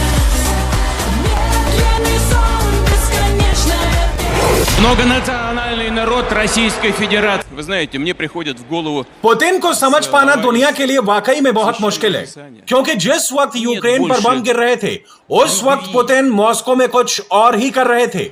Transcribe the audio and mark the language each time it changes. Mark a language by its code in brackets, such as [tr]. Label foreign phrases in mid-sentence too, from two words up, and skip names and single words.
[ru] Многонациональный народ Российской Федерации. Вы знаете, мне приходит в голову... [hi] पुतिन को समझ पाना दुनिया के लिए वाकई में बहुत मुश्किल है, क्योंकि जिस वक्त यूक्रेन पर बम गिर रहे थे उस वक्त पुतिन मॉस्को में कुछ और ही कर रहे थे।